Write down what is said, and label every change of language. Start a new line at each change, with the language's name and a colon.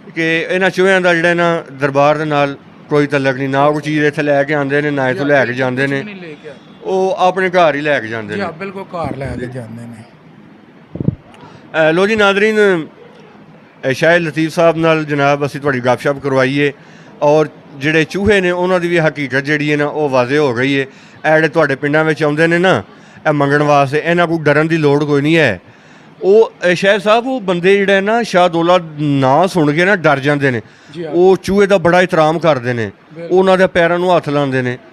Punjabi: ਕਿ ਇਹਨਾਂ ਚੂਹਿਆਂ ਦਾ ਜਿਹੜਾ ਨਾ ਦਰਬਾਰ ਦੇ ਨਾਲ ਕੋਈ ਤਲਕ ਨਹੀਂ, ਨਾ ਕੋਈ ਚੀਜ਼ ਇੱਥੇ ਲੈ ਕੇ ਆਉਂਦੇ ਨੇ, ਨਾ ਇੱਥੋਂ ਲੈ ਕੇ ਜਾਂਦੇ ਨੇ,
Hindi: नहीं लेके
Punjabi: ਉਹ ਆਪਣੇ ਘਰ ਹੀ ਲੈ ਕੇ ਜਾਂਦੇ
Hindi: जी
Punjabi: ਨੇ।
Hindi: हाँ बिल्कुल कार लेके जाते हैं।
Punjabi: ਲੋ ਜੀ ਨਾਜ਼ਰੀਨ, ਸ਼ਾਹਿਦ ਲਤੀਫ ਸਾਹਿਬ ਨਾਲ ਜਨਾਬ ਅਸੀਂ ਤੁਹਾਡੀ ਗੱਪਸ਼ਪ ਕਰਵਾਈਏ ਔਰ ਜਿਹੜੇ ਚੂਹੇ ਨੇ ਉਹਨਾਂ ਦੀ ਵੀ ਹਕੀਕਤ ਜਿਹੜੀ ਹੈ ਨਾ ਉਹ ਵਾਜ਼ੇ ਹੋ ਗਈ ਹੈ। ਇਹ ਜਿਹੜੇ ਤੁਹਾਡੇ ਪਿੰਡਾਂ ਵਿੱਚ ਆਉਂਦੇ ਨੇ ਨਾ ਇਹ ਮੰਗਣ ਵਾਸਤੇ, ਇਹਨਾਂ ਕੋਈ ਡਰਨ ਦੀ ਲੋੜ ਕੋਈ ਨਹੀਂ ਹੈ। ਉਹ ਸ਼ਾਹਿਦ ਸਾਹਿਬ ਉਹ ਬੰਦੇ ਜਿਹੜੇ ਨਾ ਸ਼ਾਹਦੌਲਾ ਨਾਂ ਸੁਣ ਕੇ ਨਾ ਡਰ ਜਾਂਦੇ ਨੇ, ਉਹ ਚੂਹੇ ਦਾ ਬੜਾ ਇਤਰਾਮ ਕਰਦੇ ਨੇ, ਉਹਨਾਂ ਦੇ ਪੈਰਾਂ ਨੂੰ ਹੱਥ ਲਾਉਂਦੇ ਨੇ।